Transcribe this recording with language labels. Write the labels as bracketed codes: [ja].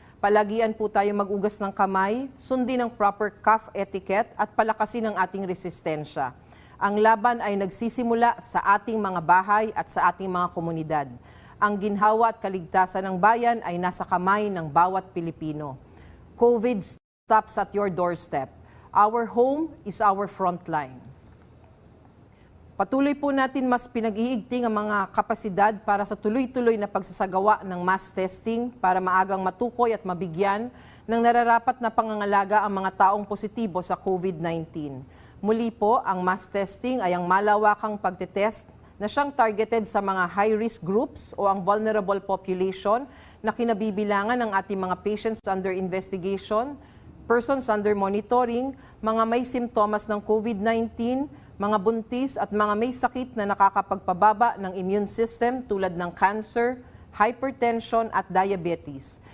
[tl] Palagian po tayo mag-ugas ng kamay, sundin ang [en] proper cough etiquette [tl] at palakasin ang ating resistensya. Ang laban ay nagsisimula sa ating mga bahay at sa ating mga komunidad. Ang ginhawa at kaligtasan ng bayan ay nasa kamay ng bawat Pilipino. [en] COVID stops at your doorstep. Our home is our frontline. [tl] Patuloy po natin mas pinag-iigting ang mga kapasidad para sa tuloy-tuloy na pagsasagawa ng mass testing para maagang matukoy at mabigyan ng nararapat na pangangalaga ang mga taong positibo sa COVID-19. Muli po, ang mass testing ay ang malawakang pagtetest na siyang targeted sa mga high-risk groups o ang vulnerable population na kinabibilangan ng ating mga [en] patients under investigation, persons under monitoring, [tl] mga may simptomas ng COVID-19, mga buntis at mga may sakit na nakakapagpababa ng immune system tulad ng cancer, hypertension at diabetes.